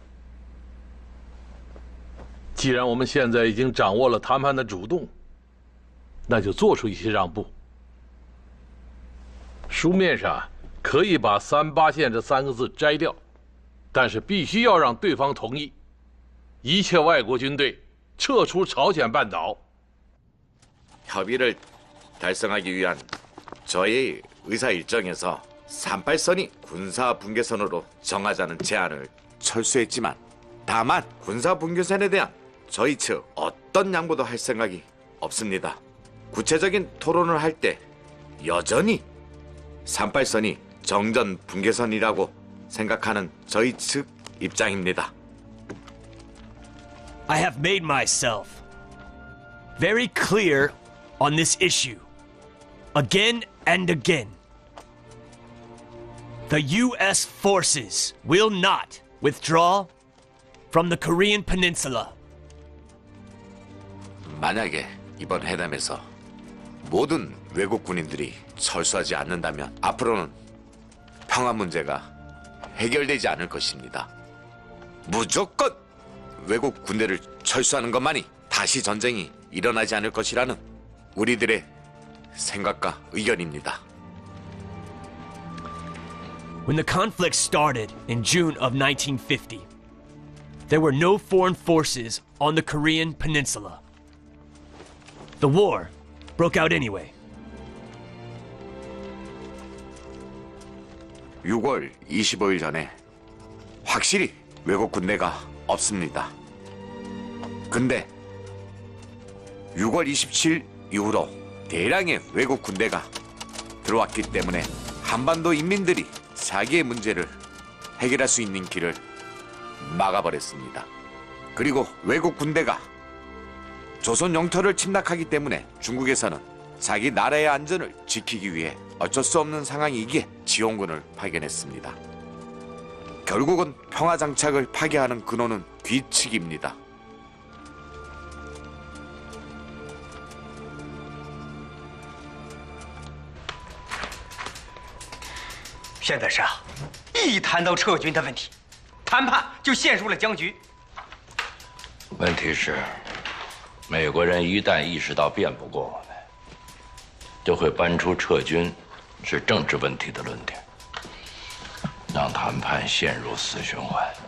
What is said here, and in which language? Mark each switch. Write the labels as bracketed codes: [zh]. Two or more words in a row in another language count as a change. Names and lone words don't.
[zh] 既然我们现在已经掌握了谈判的主动，那就做出一些让步。书面上可以把38线这3个字摘掉，但是必须要让对方同意，一切外国军队撤出朝鲜半岛。 [ko] 협의를 달성하기 위한 저의 의사 일정에서 38선이 군사 분계선으로 정하자는 제안을 철수했지만 다만 군사 분계선에 대한 저희 측 어떤 양보도 할 생각이 없습니다. 구체적인 토론을 할 때 여전히 38선이 정전 분계선이라고 생각하는 저희 측 입장입니다. [en] I have made myself very clear on this issue again and again. The U.S. forces will not withdraw from the Korean Peninsula. [ko] 만약에 이번 회담에서 모든 외국 군인들이 철수하지 않는다면 앞으로는 평화 문제가 해결되지 않을 것입니다. 무조건 외국 군대를 철수하는 것만이 다시 전쟁이 일어나지 않을 것이라는 우리들의 생각과 의견입니다. [en] When the conflict started in June of 1950, there were no foreign forces on the Korean peninsula. The war broke out anyway. [ko] 6월 25일 전에 확실히 외국 군대가 없습니다. 근데 6월 27일 이후로 대량의 외국 군대가 들어왔기 때문에 한반도 인민들이 자기의 문제를 해결할 수 있는 길을 막아버렸습니다. 그리고 외국 군대가 조선 영토를 침략하기 때문에 중국에서는 자기 나라의 안전을 지키기 위해 어쩔 수 없는 상황이기에 지원군을 파견했습니다. 결국은 평화장착을 파괴하는 근원은 뒤치기입니다. [zh] 现在是啊，一谈到撤军的问题，谈判就陷入了僵局。问题是，美国人一旦意识到辩不过我们，就会搬出撤军是政治问题的论点，让谈判陷入死循环。